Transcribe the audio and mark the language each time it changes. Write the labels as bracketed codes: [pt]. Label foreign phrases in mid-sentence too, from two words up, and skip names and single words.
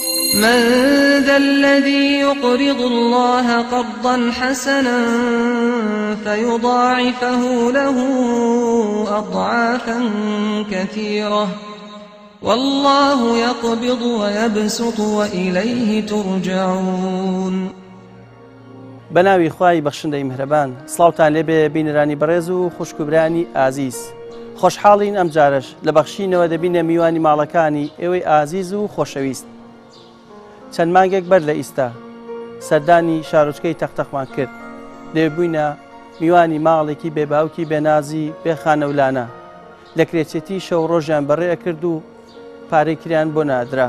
[ar] من ذا الذي يقرض الله قرضا حسنا فيضاعفه له أضعافا كثيرة والله يقبض ويبسط وإليه ترجعون. [ckb] بەناوی خوای بەخشندەی میهرەبان، سڵاوتان لێبێ بینەرانی بەڕێز و خوشکبرانی ئازیز. خۆشحاڵین ئەم جارش لە بەخشینەوە دەبینە میوانی ماڵەکانی ئێوەی ئازیز و خۆشەویست. چەند مانگێک بەر لە ئیستا سەردانی شارۆچکەی تەختەخمان کرد، لێبووینە میوانی ماڵێکی بێباوکی بێنازی بێخانەولانە لە کرێچێتی شەو ڕۆژیان بەڕێ کرد و پارەی کریان بۆ نادرا.